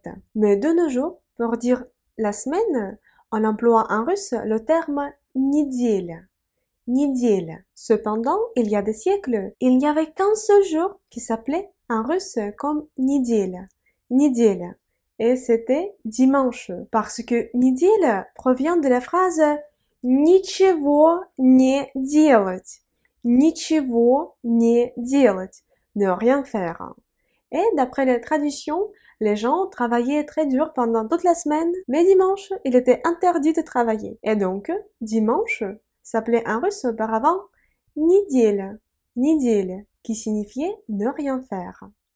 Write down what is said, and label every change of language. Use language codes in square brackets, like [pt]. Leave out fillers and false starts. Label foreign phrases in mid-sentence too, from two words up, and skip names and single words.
[fr] Mais de nos jours, pour dire la semaine, on emploie en russe le terme неделя. [ru] Неделя. [fr] Cependant, il y a des siècles, il n'y avait qu'un seul jour qui s'appelait en russe comme неделя. Неделя. Et c'était dimanche. Parce que неделя provient de la phrase [ru] ничего не делать. Ничего не делать. [fr] Ne rien faire. Et d'après les traditions, les gens travaillaient très dur pendant toute la semaine, mais dimanche, il était interdit de travailler. Et donc, dimanche s'appelait en russe auparavant [ru] неделя, неделя, [fr] qui signifiait ne rien faire.